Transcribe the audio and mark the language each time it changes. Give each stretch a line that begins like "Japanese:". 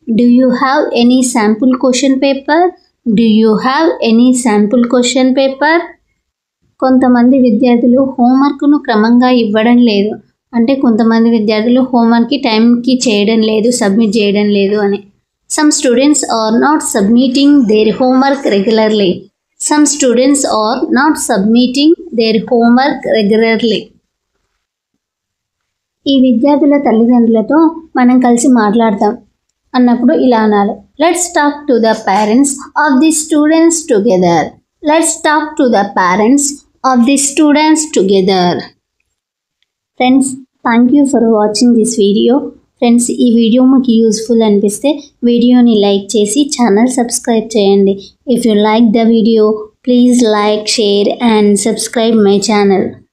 English: Do you have any sample question paper? Do you have any sample question paper?
Telugu: కొంతమంది విద్యార్థులు హోంవర్క్ను క్రమంగా ఇవ్వడం లేదు అంటే కొంతమంది విద్యార్థులు హోంవర్క్కి టైంకి చేయడం లేదు, సబ్మిట్ చేయడం లేదు అని.
English: Some students are not submitting their homework regularly. Some students are not submitting their homework regularly.
Telugu: ఈ విద్యార్థుల తల్లిదండ్రులతో మనం కలిసి మాట్లాడతాం అన్నప్పుడు ఇలా అనాలి.
English: Let's talk to the parents of the students together. Let's talk to the parents of the students together. Friends, thank you for watching this video.
Telugu: Friends ఈ వీడియో మీకు యూస్ఫుల్ అనిపిస్తే వీడియోని లైక్ చేసి ఛానల్ సబ్స్క్రైబ్ చేయండి.
English: If you like the video please like, share and subscribe my channel.